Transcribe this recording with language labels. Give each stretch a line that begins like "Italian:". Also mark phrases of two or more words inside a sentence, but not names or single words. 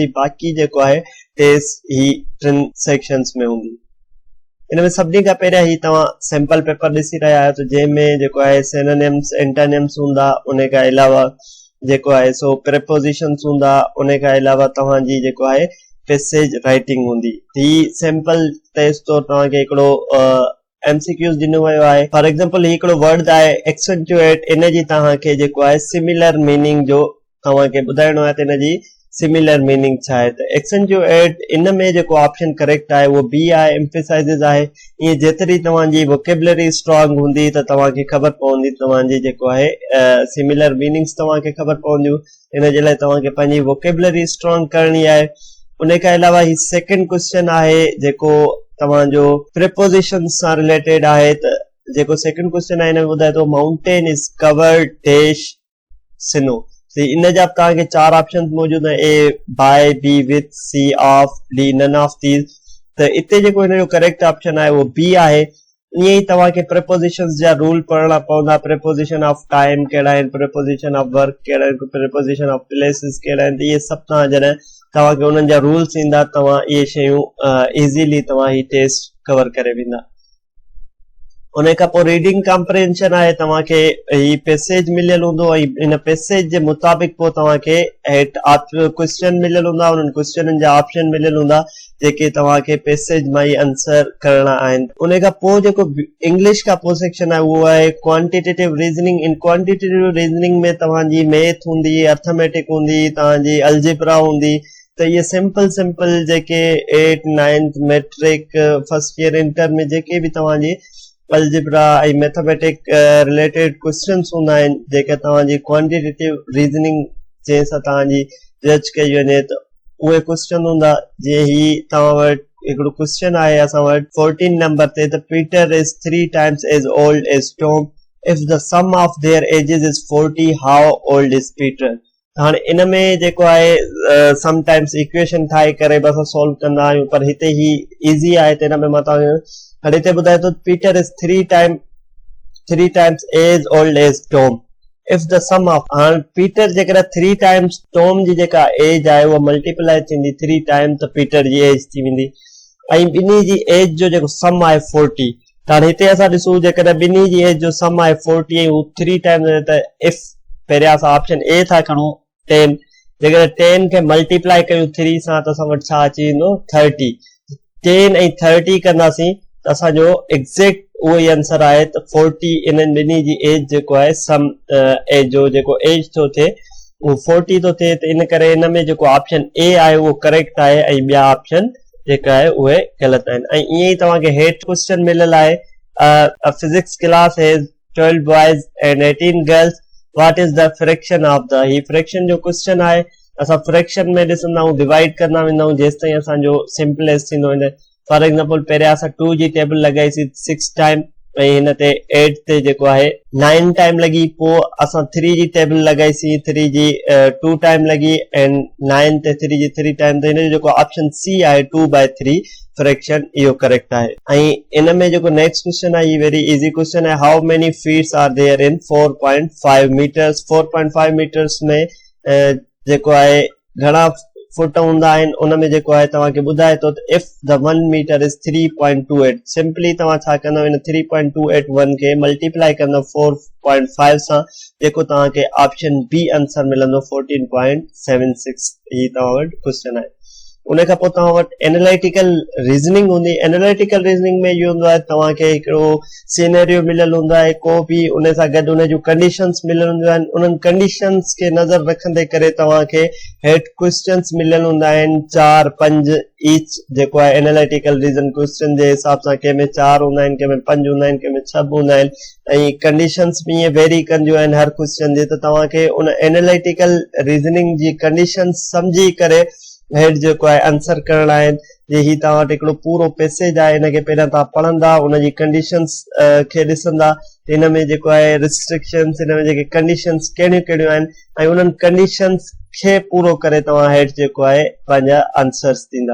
Sindhi: बाक़ी जेको आहे टेस्ट ही 3 सेक्शन्स में हूंदी। इनमें सभिनी खां पहिरियां ही तव्हां
English: sample paper
Sindhi: ॾिसी रहिया आहियो त जंहिंमें जेको आहे
English: synonyms antonyms
Sindhi: हूंदा, उन खां अलावा जेको आहे सो प्रीपोजिशंस हूंदा, उन खां अलावा तव्हांजी जेको आहे
English: passage writing
Sindhi: हूंदी। ही
English: sample test
Sindhi: तो तव्हांखे हिकिड़ो एमसीक्यूज़ ॾिनो वियो आहे।
English: for example
Sindhi: हिकिड़ो वर्ड आहे एक्सेंचुएट, इन जी तव्हांखे जेको आहे
English: similar meaning
Sindhi: जो तव्हांखे ॿुधाइणो आहे त इन जी
English: similar meaning
Sindhi: छा आहे। त एक्सेंचुएट इन में जेको ऑप्शन करेक्ट आहे उहो बी आहे, एम्फेसाइज़िस आहे। ईअं जेतिरी तव्हांजी
English: vocabulary strong
Sindhi: हूंदी त तव्हांखे ख़बर पवंदी तव्हांजी जेको आहे
English: similar meanings
Sindhi: तव्हांखे ख़बर पवंदियूं। इन जे लाइ तव्हांखे पंहिंजी
English: vocabulary strong
Sindhi: करणी आहे। उन खां अलावा ही
English: second question
Sindhi: आहे जेको तव्हांजो प्रीपोजिशंस सां रिलेटेड आहे। त जेको
English: second question
Sindhi: आहे हिन में ॿुधाए थो
English: mountain is covered dash snow.
Sindhi: इन जा तव्हांखे 4 ऑप्शन मौजूद आहिनि,
English: a by, b with, c of, d none of these.
Sindhi: त इते जेको हिन जो
English: correct option
Sindhi: आहे उहो बी आहे। ईअं ई तव्हांखे प्रीपोजिशंस जा रूल पढ़णा पवंदा।
English: preposition of time
Sindhi: कहिड़ा आहिनि,
English: preposition of work
Sindhi: कहिड़ा आहिनि,
English: preposition of places
Sindhi: कहिड़ा आहिनि। इहे सभु तव्हां जॾहिं तव्हांखे उन्हनि जा रूल्स ईंदा तव्हां इहे शयूं इज़ीली तव्हां ही टेस्ट कवर करे वेंदा। उन खां पोइ
English: reading comprehension
Sindhi: आहे, तव्हांखे ही पैसेज मिलियल हूंदो ऐं इन पैसेज जे मुताबिक़ पोइ तव्हांखे हेठि क्वेश्चन मिलियल हूंदा, उन्हनि क्वेश्चननि जा ऑप्शन मिलियल हूंदा जेके तव्हांखे पैसेज मां ई आंसर करणा आहिनि। उन खां पोइ जेको इंग्लिश खां पोइ सेक्शन आहे उहो आहे
English: quantitative reasoning.
Sindhi: इन
English: quantitative reasoning
Sindhi: में तव्हांजी मैथ हूंदी, अर्थमेटिक हूंदी, तव्हांजी अलजेब्रा हूंदी। त इहे सिंपल जेके 8th 9th
English: matric first year inter
Sindhi: में जेके बि तव्हांजी अलजेब्रा ऐं
English: mathematic related questions
Sindhi: हूंदा आहिनि, जेके तव्हांजी
English: quantitative reasoning
Sindhi: जंहिं सां तव्हांजी जज कई वञे त उहे क्वेश्चन हूंदा। जीअं ही तव्हां वटि हिकिड़ो क्वेश्चन आहे असां वटि 14 नंबर ते, त
English: Peter is 3 times as old as Tom, if the sum of their ages is 40, how old is Peter.
Sindhi: हाणे इन में जेको आहे समटाइम्स इक्वेशन ठाहे करे बि असां सॉल्व कंदा आहियूं, पर हिते ही इज़ी आहे त हिन में मां तव्हांखे हाणे हिते ॿुधाए थो
English: Peter is 3 times as old as Tom, if the sum of.
Sindhi: हाणे पीटर जेकॾहिं 3 times टॉम जी जेका एज आहे उहा मल्टीप्लाई थींदी 3 times त पीटर जी एज थी वेंदी ऐं ॿिन्ही जी एज जो जेको सम आहे 40। त हाणे हिते असां ॾिसूं जेकॾहिं ॿिन्ही जी एज जो सम आहे 40 ऐं हू 3 times त इफ पहिरियां असां
English: option A
Sindhi: था खणूं 10, जेकॾहिं 10 खे मल्टीप्लाई कयूं 3 सां त असां वटि छा अची वेंदो 30। 10 ऐं 30 कंदासीं त असांजो एग्ज़ैक्ट उहो ई आंसर आहे। त 40 इन्हनि ॿिन्ही जी एज जेको आहे सम एज जो जेको एज थो थिए उहो 40 थो थिए। त इन करे हिन में जेको
English: option A
Sindhi: आहे उहो करेक्ट आहे ऐं ॿिया ऑप्शन जेका आहे उहे ग़लति आहिनि। ऐं ईअं ई तव्हांखे हेठि क्वेश्चन मिलियल आहे,
English: Physics class has 12 boys and 18 girls, what is the fraction of the.
Sindhi: ही फ्रैक्शन जो क्वेश्चन आहे। असां फ्रैक्शन में ॾिसंदा आहियूं, डिवाइड कंदा वेंदा आहियूं जेसि ताईं असांजो सिंपलेस्ट थींदो।
English: for example
Sindhi: पहिरियां असां 2 जी टेबल लॻाईसीं 6 टाइम ऐं हिन ते 8 ते जेको आहे 9 टाइम लॻी, पोइ असां 3 जी टेबल लॻाईसीं 3 जी 2 टाइम लॻी एंड 9 ते 3 जी 3 टाइम, त हिन जो जेको
English: option C
Sindhi: आहे 2/3 फ्रैक्शन इहो करेक्ट आहे। ऐं इन में जेको
English: next question
Sindhi: आहे ये
English: very easy question
Sindhi: है,
English: How many feets are there in 4.5 meters.
Sindhi: 4.5 मीटर्स में जेको आहे घणा फुट हूंदा आहिनि, उन में जेको आहे तव्हांखे ॿुधाए थो त
English: if the 1 meter is 3.28,
Sindhi: सिंपली तव्हां छा कंदव, इन 3.281 खे मल्टीप्लाई कंदव 4.5 सां, जेको तव्हांखे
English: option B
Sindhi: आंसर मिलंदो 14.76। ही तव्हां वटि क्वेश्चन आहे। उन खां पोइ तव्हां वटि
English: analytical reasoning
Sindhi: हूंदी।
English: analytical reasoning
Sindhi: में इहो हूंदो आहे तव्हांखे हिकिड़ो सिनेरियो मिलियल हूंदो आहे, को बि उन सां गॾु उन जूं कंडीशंस मिलियल हूंदियूं आहिनि, उन्हनि कंडीशंस खे नज़र रखंदे करे तव्हांखे हेठि क्वेश्चन्स मिलियल हूंदा आहिनि 4, 5 ईच, जेको आहे
English: analytical reason question
Sindhi: जे हिसाब सां, कंहिंमें 4 हूंदा आहिनि, कंहिंमें 5 हूंदा आहिनि, कंहिंमें 6 हूंदा आहिनि, ऐं कंडीशंस बि ईअं वेरी कंदियूं आहिनि हर क्वेश्चन जे, त तव्हांखे उन
English: analytical reasoning
Sindhi: जी कंडीशंस सम्झी करे हेठि जेको आहे आंसर करणा आहिनि। जे ही तव्हां वटि हिकिड़ो पूरो पैसेज आहे, हिनखे पहिरियां तव्हां पढ़ंदा, उनजी कंडीशंस खे ॾिसंदा, हिन में जेको आहे रिस्ट्रिक्शंस, हिन में जेके कंडीशंस कहिड़ियूं कहिड़ियूं आहिनि, ऐं उन्हनि कंडीशंस खे पूरो करे तव्हां हेठि जेको आहे पंहिंजा आंसर्स ॾींदा।